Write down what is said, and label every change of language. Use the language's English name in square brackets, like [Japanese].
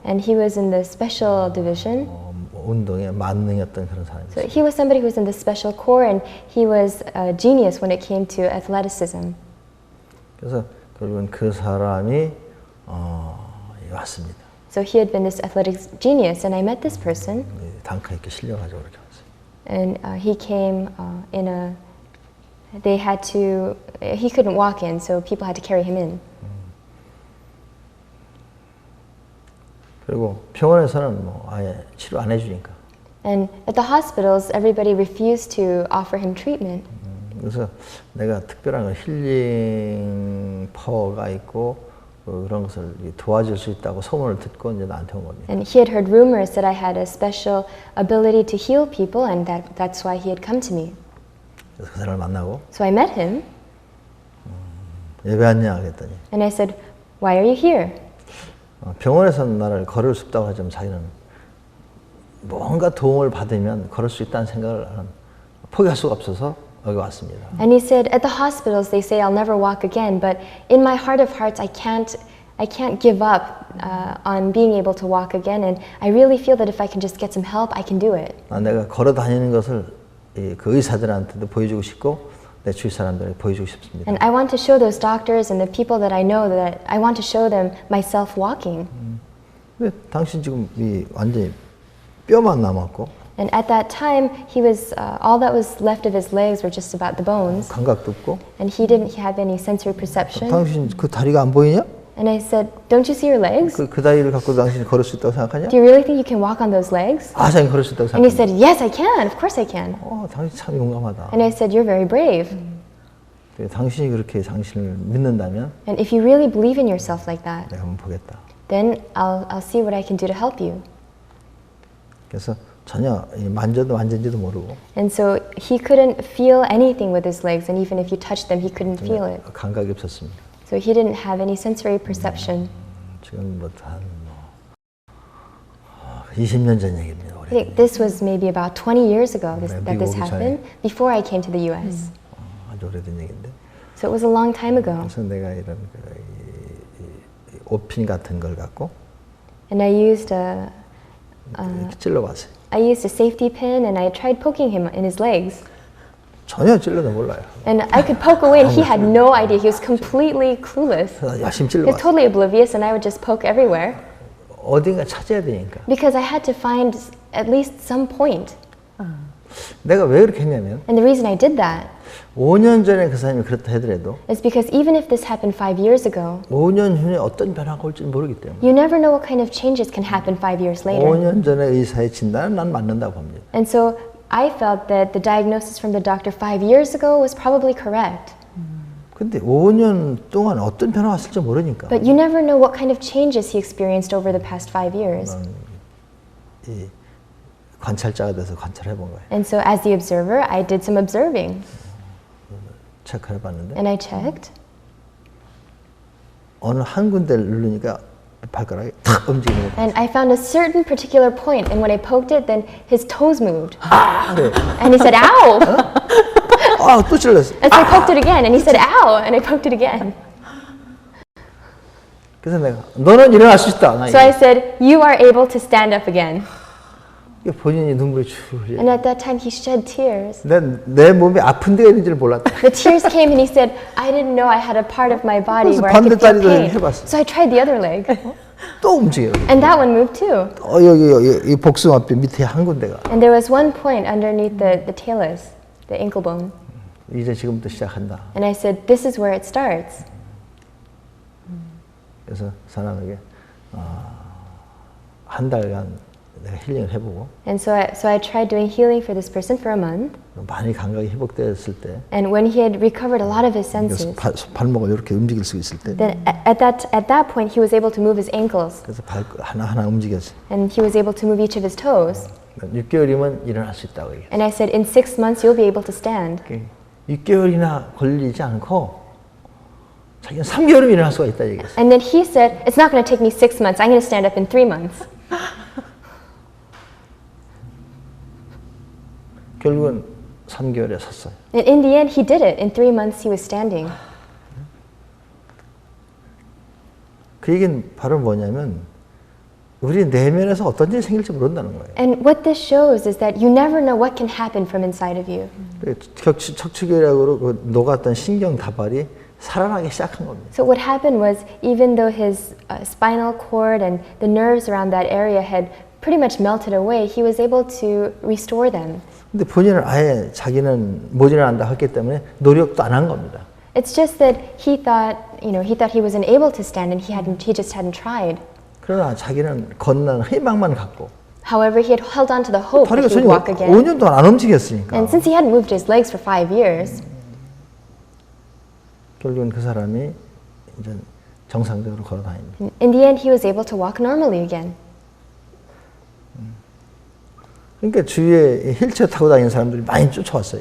[English] And he was in the special division. [Korean] 운동에 만능이었던 그런 사람이었어요. [English] So he was somebody who was in the special corps, and he was a genius when it came to athleticism. [Korean] 그래서 결국은 그 사람이 왔습니다. [English] So he had been this athletics genius, and I met this person. [Korean] 단카 있게 실려가지고 그렇게 왔어요. [English] And he came in a. They had to. He couldn't walk in, so people had to carry him in. [Korean] 그리고 병원에서는 뭐 아예 치료 안 해주니까. [English] And at the hospitals, everybody refused to offer him treatment. [Korean] 그래서 내가 특별한 힐링 파워가 있고 그런 것을 도와줄 수 있다고 소문을 듣고 이제 나한테 온 겁니다. [English] And he had heard rumors that I had a special ability to heal people, and that's why he had come to me. [Korean] 그래서 그 사람을 만나고. [English] So I met him. [Korean] 왜 왔냐 그랬더니. [English] And I said, "Why are you here?" [Korean] 병원에서는 나를 걸을 수 없다고 하지만 자기는 뭔가 도움을 받으면 걸을 수 있다는 생각을 포기할 수가 없어서 여기 왔습니다. [English] And he said, at the hospitals they say I'll never walk again, but in my heart of hearts I can't give up on being able to walk again, and I really feel that if I can just get some help, I can do it. [Korean] 내가 걸어 다니는 것을 그 의사들한테도 보여주고 싶고 내 주위 사람들에게 보여주고 싶습니다. [English] And I want to show those doctors and the people that I know that I want to show them myself walking. [Korean] 근데 당신 지금 완전히 뼈만 남았고. [English] And at that time, he was all that was left of his legs were just about the bones. [Korean] 감각도 없고. [English] And he didn't have any sensory perception. [Korean] 당신 그 다리가 안 보이냐? [English] And I said, "Don't you see your legs? [Korean] 그 다리를 갖고 당신이 걸을 수 있다고 생각하냐? [English] Do you really think you can walk on those legs?" [Korean] 자기 걸을 수 있다고 [English] And he said, "Yes, I can. Of course I can." [Korean] 당신 참 용감하다. [English] And I said, "You're very brave." [Korean] 당신이 그렇게 당신을 믿는다면 [English] And if you really believe in yourself like that, [Korean] 내가 한번 보겠다. [English] then I'll see what I can do to help you. [Korean] 그래서 전혀 만져도 만진지도 모르고. [English] And so he couldn't feel anything with his legs, and even if you touched them, he couldn't feel it. [Korean] 감각이 없었습니다. [English] So he didn't have any sensory perception. [Korean] 지금부터 한 20년 전 얘기입니다. [English] I think this was maybe about 20 years ago that this [Korean] 미국 [English] happened, before I came to the U.S. [Korean] 아주 오래된 얘기인데. [English] So it was a long time ago. [Korean] 그래서 내가 이런 옷핀 같은 걸 갖고 [English] And I used [Korean] 이렇게 찔러봤어요. [English] I used a safety pin, and I tried poking him in his legs. [Korean] 전혀 찔러도 몰라요. [English] And I could poke away, and he had no idea. He was completely clueless. [Korean] 열심히 [English] He was [Korean] 찔러봤어요. [English] totally oblivious, and I would just poke everywhere. [Korean] 어딘가 찾아야 되니까. [English] Because I had to find at least some point. [Korean] 내가 왜 그렇게 했냐면 [English] And the reason I did that [Korean] 5년 전에 그 사람이 그렇다 하더라도 [English] is because even if this happened 5 years ago, [Korean] 5년 후에 어떤 변화가 올지 모르기 때문에 [English] you never know what kind of changes can happen 5 years later. [Korean] 5년 전에 의사의 진단은 난 맞는다고 봅니다. [English] And so I felt that the diagnosis from the doctor 5 years ago was probably correct. [Korean] 근데 5년 동안 어떤 변화가 왔을지 모르니까 [English] But you never know what kind of changes he experienced over the past 5 years. [Korean] 이 관찰자가 돼서 관찰해 본 거예요. [English] And so as the observer, I did some observing. [Korean] 체크해 봤는데 [English] And I checked. [Korean] 어느 한 군데를 누르니까 발가락이 탁 움직이는 거예요. [English] And I found a certain particular point, and when I poked it, then his toes moved. [Korean] 그래. [English] And he said, "Ow!" [Korean] 또 찔렀어. [English] And so I poked it again, and he said, "Ow!" And I poked it again. [Korean] 그래서 내가 너는 일어날 수 있다. 나 [English] So I said, "You are able to stand up again." [Korean] 본인이 눈물이 쭉 흘려. [English] And at that time, he shed tears. [Korean] 내 몸에 아픈 데가 있는지를 몰랐다. [English] The tears came, and he said, "I didn't know I had a part of my body [Korean] 그래서 [English] where I could feel [Korean] 반대다리도 [English] pain." [Korean] 해봤어. [English] So I tried the other leg, [Korean] 또 움직여요. [English] and that one moved too. [Korean] 여기 이 복숭아뼈 밑에 한 군데가 [English] And there was one point underneath the talus, the ankle bone. [Korean] 이제 지금부터 시작한다. [English] And I said, "This is where it starts." [Korean] 그래서 사람에게 한 달간 내가 힐링을 해보고. [English] And so I tried doing healing for this person for a month. [Korean] 많이 감각이 회복되었을 때. [English] And when he had recovered a lot of his senses. [Korean] 발목을 이렇게 움직일 수 있을 때. [English] Then at that point he was able to move his ankles. [Korean] 그래서 하나 움직였어요. [English] And he was able to move each of his toes. [Korean] 6개월이면 일어날 수 있다고 얘기해요. [English] And I said, in 6 months you'll be able to stand. [Korean] 6개월이나 걸리지 않고 자기는 3개월이면 일어날 수가 있다 얘기했어요. [English] And then he said, it's not going to take me 6 months. I'm going to stand up in 3 months. [Korean] 결국은 3개월에 섰어요. [English] And in the end, he did it. In 3 months, he was standing. [Korean] 그 얘기는 바로 뭐냐면 우리 내면에서 어떤 일이 생길지 모른다는 거예요. [English] And what this shows is that you never know what can happen from inside of you. [Korean] 척추결약으로 그 녹았던 신경 다발이 살아나기 시작한 겁니다. [English] So what happened was, even though his spinal cord and the nerves around that area had pretty much melted away, he was able to restore them. [Korean] 근데 본인은 아예 자기는 못 일어난다 했기 때문에 노력도 안 한 겁니다. [English] It's just that he thought he wasn't able to stand, and he just hadn't tried. [Korean] 그러나 자기는 걷는 희망만 갖고. [English] However, he had held on to the hope that [Korean] 다리가 [English] he would walk again. [Korean] 5년 동안 안 움직였으니까. [English] And since he hadn't moved his legs for 5 years, [Korean] 결국은 그 사람이 이제 정상적으로 걸어 다닙니다. [English] in the end, he was able to walk normally again. [Korean] 그러니까 주위에 휠체어 타고 다니는 사람들이 많이 쫓아왔어요.